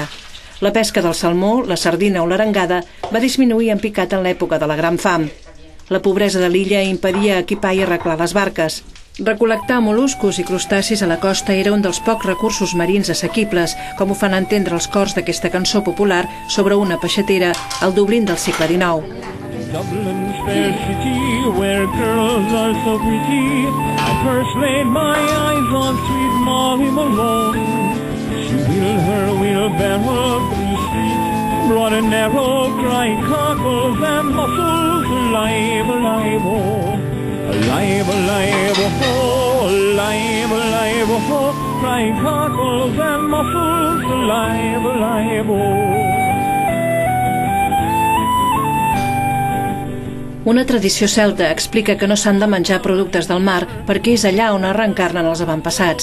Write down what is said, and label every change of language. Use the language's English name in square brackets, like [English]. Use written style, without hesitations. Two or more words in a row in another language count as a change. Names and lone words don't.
[Catalan] La pesca del salmó, la sardina o l'arengada va disminuir en picat en l'època de la Gran Fam. La pobresa de l'illa impedia equipar i arreglar les barques. Recol·lectar mol·luscos i crustacis a la costa era un dels pocs recursos marins assequibles, com ho fan entendre els cors d'aquesta cançó popular sobre una peixatera al Dublín del segle XIX. [English] Dublin's fair city, where girls are so pretty, I first laid my eyes on sweet Molly Malone. She wheeled her wheelbarrow through the streets, broad and narrow, dry cockles and mussels, alive, alive, oh, alive, alive, oh, alive, alive, oh, dry cockles and mussels, alive, alive, oh. [Catalan] Una tradició celta explica que no s'han de menjar productes del mar perquè és allà on es reencarnen els avantpassats.